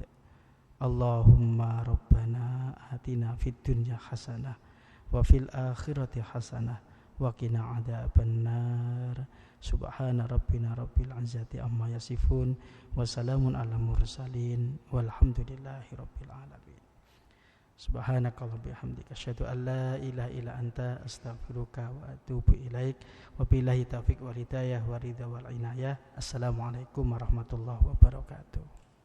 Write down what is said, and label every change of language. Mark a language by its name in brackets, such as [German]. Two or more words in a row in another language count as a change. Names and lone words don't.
[Arabic] اللهم ربنا آتنا في الدنيا حسنة وفي الآخرة حسنة وقنا عذاب النار. سبحان ربنا رب العزة عما يصفون وسلام على المرسلين والحمد لله رب العالمين. سبحانك الله بحمدك أشهد أن لا إله إلا أنت أستغفرك وأتوب إليك. وبالله التوفيق والهداية والرضا والعناية. السلام عليكم ورحمة الله وبركاته.